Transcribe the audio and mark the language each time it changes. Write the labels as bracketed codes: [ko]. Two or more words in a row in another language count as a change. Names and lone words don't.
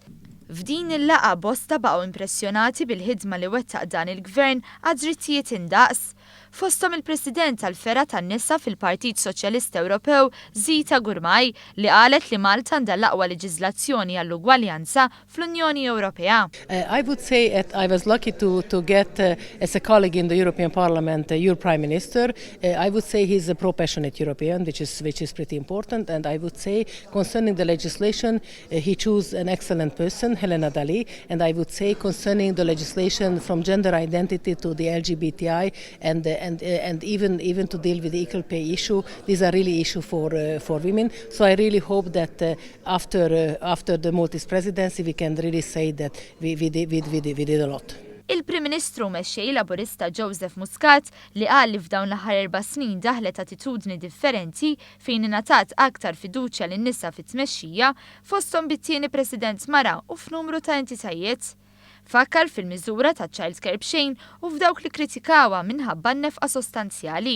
[mt] F'din il-laqgħa bosta baqgħu impressjonati bil-ħidma li wettaq dan il-Gvern għad-drittijiet indaqs. Fosthom il-President tal-Fera tan-nisa fil-Partit Soċjalista Ewropew Zita Gurmaj li qalet li Malta għandha l-aqwa leġiżlazzjoni għall-ugwaljanza fl-Unjoni Ewropea. [en] I would say that I was lucky to get as a colleague in the European Parliament your Prime Minister. I would say he's a pro-passionate European, which is pretty important. And I would say concerning the legislation, he chose an excellent person, Helena Dalli. And I would say concerning the legislation from gender identity to the LGBTI and even to deal with the equal pay issue, these are really issues for women. So I really hope that after the Maltese presidency, we can really say that we did a lot. [mt] Il-Prim Ministru mexxej Laburista Joseph Muscat li qal li f'dawn l-aħħar 4 snin daħlet attitudni differenti fejn ingħatat aktar fiduċja lin-nisa fit-tmexxija fosthom bit-tieni President mara u f'numru ta' entitajiet. Fakkar fil-miżura ta' Child Care B'Xejn u f'dawk li kritikawha minħabba n-nefqa sostanzjali.